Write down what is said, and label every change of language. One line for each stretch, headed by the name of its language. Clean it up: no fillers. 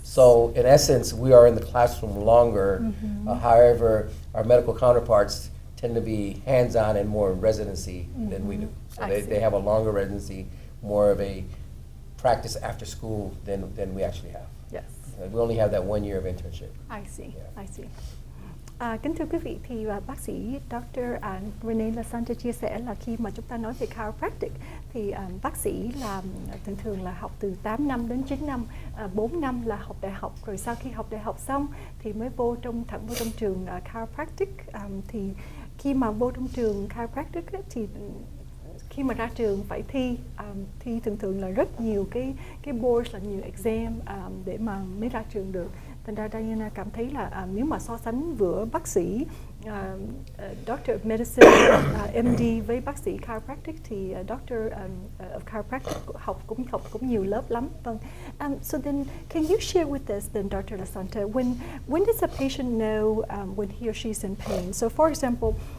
English: So in essence, we are in the classroom longer. However, our medical counterparts tend to be hands-on and more in residency than we do. So they have a longer residency, more of a practice after school than we actually have. Yes. We only have that 1 year of internship. I see. Yeah. I see.
Vietnamese: Kính thưa quý vị, thì bác sĩ Dr. Renee LaSanta chia sẻ là khi mà chúng ta nói về chiropractic thì bác sĩ là thường là học từ 8 năm đến 9 năm, 4 năm là học đại học, rồi sau khi học đại học xong thì mới thẳng vô trong trường chiropractic. Thì khi mà vô trong trường chiropractic thì khi mà ra trường phải thi thường là rất nhiều cái boards, là nhiều exam để mà mới ra trường được. Thành ra Diana cảm thấy là nếu mà so sánh giữa bác sĩ Doctor of Medicine, MD với bác sĩ chiropractic thì Doctor of Chiropractic học cũng nhiều lớp lắm. Vâng.
English: So then, can you share with us then, Dr. LaSanta, when does a patient know when he or she is in pain? So, for example.